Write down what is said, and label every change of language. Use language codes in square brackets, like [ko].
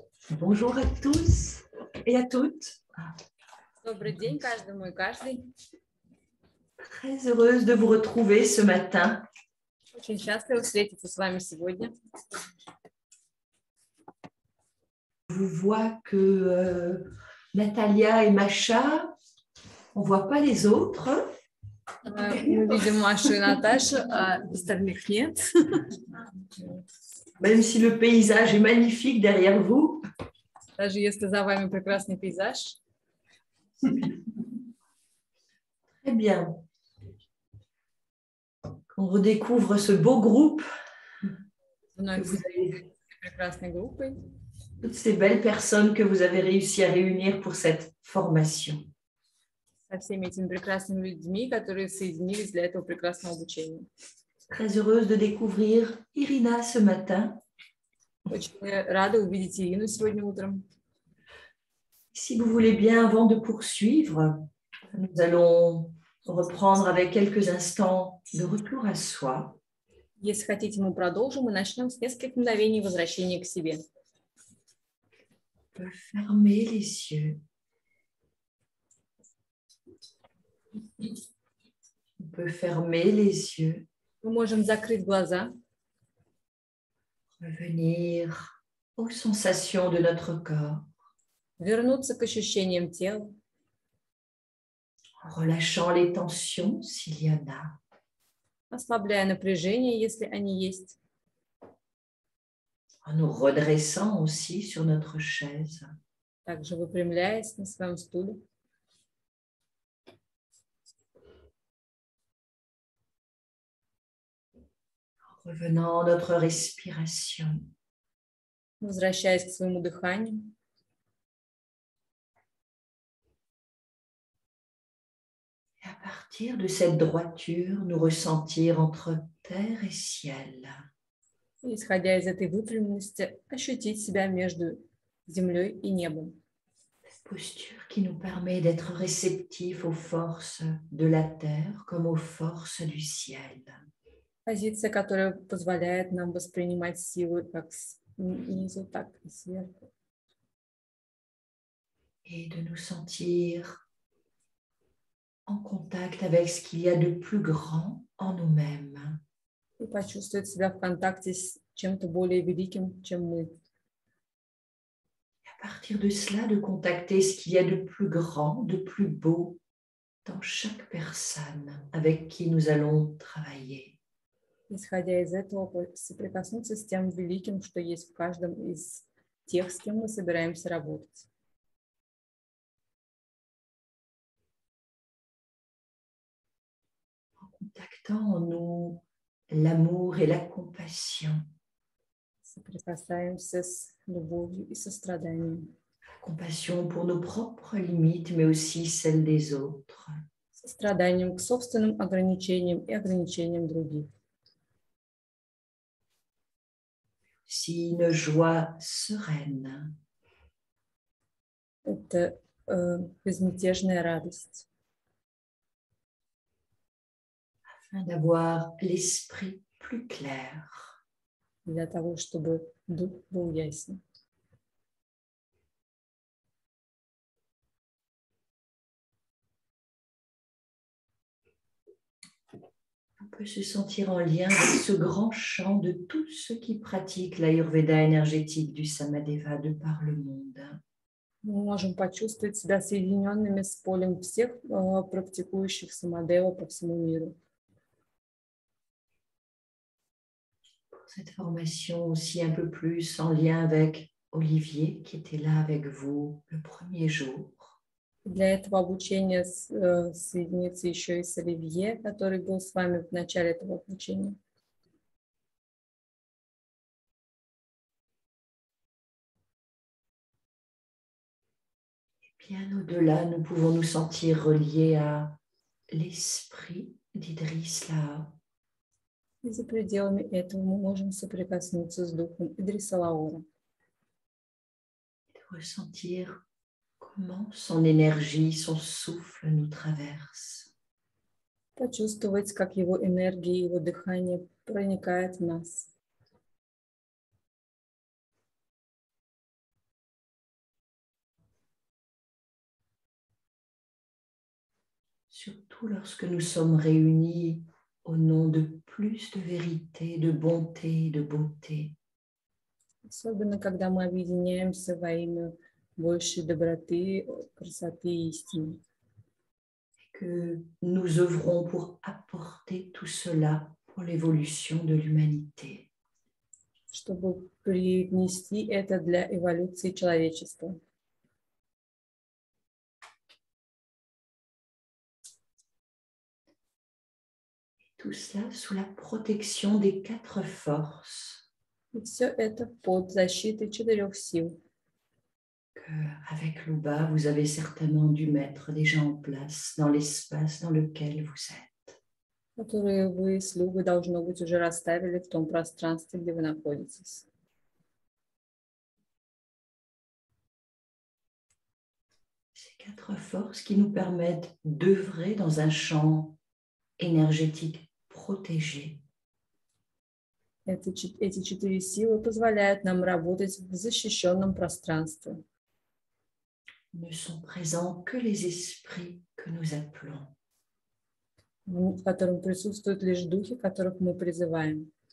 [fr] Bonjour à tous et à toutes. [ru] Добрый день каждому и каждой. [fr] Très heureuse de vous retrouver ce matin. [ru] Очень счастлива встретиться с вами сегодня. [fr] Je vois que Natalia et Macha, on ne voit pas les autres. [ru] Мы видим Машу и Наташу, а остальных нет. [fr] Même si le paysage est magnifique derrière vous. [ru] Даже если за вами прекрасный пейзаж. [fr] Très bien. On redécouvre ce beau groupe. [ru] Вновь прекрасной группой. [fr] Toutes ces belles personnes que vous avez réussi à réunir pour cette formation. [ru] Со всеми этими прекрасными людьми, которые соединились для этого прекрасного обучения. [fr] Très heureuse de découvrir Irina ce matin. [ru] Очень рада увидеть Ирину сегодня утром. [fr] Si vous voulez bien, avant de poursuivre, nous allons reprendre avec quelques instants de retour à soi. [ru] Если хотите, мы продолжим и начнем с нескольких мгновений возвращения к себе. [fr] On peut fermer les yeux. On peut fermer les yeux. [ru] Мы можем закрыть глаза. [fr] Revenir aux sensations de notre corps. [ru] Вернуться к ощущениям тела. [fr] En relâchant les tensions s'il y en a. [ru] Ослабляя напряжение, если они есть. [fr] En nous redressant aussi sur notre chaise. [ru] Также выпрямляясь на своем стуле. [fr] En revenant à notre respiration. [ru] Возвращаясь к своему дыханию. [fr] Et à partir de cette droiture, nous ressentir entre terre et ciel. [ru] И, исходя из этой выпрямленности, ощутить себя между землей и небом. [fr] Posture qui nous permet d'être réceptifs aux forces de la terre comme aux forces du ciel. [ru] Позиция, которая позволяет нам воспринимать силы как снизу, так и сверху. [fr] Et de nous sentir en contact avec ce qu'il y a de plus grand en nous-mêmes. [ru] И почувствовать себя в контакте с чем-то более великим, чем мы. [fr] À partir de cela, de contacter ce qu'il y a de plus grand, de plus beau dans chaque personne avec qui nous allons travailler. [ru] Исходя из этого, соприкоснуться с тем великим, что есть в каждом из тех, с кем мы собираемся работать. [fr] En contactant en nous l'amour et la compassion. [ru] Соприкасаемся с любовью и состраданием. [fr] Compassion pour nos propres limites, mais aussi celles des autres. [ru] Состраданием к собственным ограничениям и ограничениям других. [fr] Si une joie sereine. [ru] Это безмятежная радость. [fr] Afin d'avoir l'esprit plus clair. [ru] Для того, чтобы дух был ясен. [fr] On peut se sentir en lien avec ce grand champ de tous ceux qui pratiquent l'Ayurveda énergétique du Samadeva de par le monde. [ru] Мы можем почувствовать себя соединенными с полем всех практикующих самадева по всему миру. [fr] Pour cette formation aussi un peu plus en lien avec Olivier qui était là avec vous le premier jour. [ru] Для этого обучения соединиться еще и с Оливье, который был с вами в начале этого обучения. [fr] Bien au-delà, nous pouvons nous sentir reliés à l'esprit d'Idriss Laa. [ru] И за пределами этого мы можем соприкоснуться с духом Идриса Лаора. [fr] Ressentir comment son énergie, son souffle nous traverse. [ru] Почувствовать, как его энергия, его дыхание проникает в нас. [fr] Surtout lorsque nous sommes réunis au nom de plus de vérité, de bonté, de beauté. [ru] Особенно, когда мы объединяемся во имя большей доброты, красоты и истины. [fr] Que nous œuvrons pour apporter tout cela pour l'évolution de l'humanité. [ru] Чтобы принести это для эволюции человечества. [fr] Tout cela sous la protection des 4 forces. [ru] И все это под защитой 4 сил. [fr] Avec Luba, vous avez certainement dû mettre déjà en place dans l'espace dans lequel vous êtes. [ru] Которые вы с Любой, должно быть, уже расставили в том пространстве, где вы находитесь. [fr] Ces 4 forces qui nous permettent d'œuvrer dans un champ énergétique protégé. [ru] Эти 4 силы позволяют нам работать в защищенном пространстве. [fr] Ne sont présents que les esprits que nous appelons. [ru] В котором присутствуют лишь духи, которых мы призываем.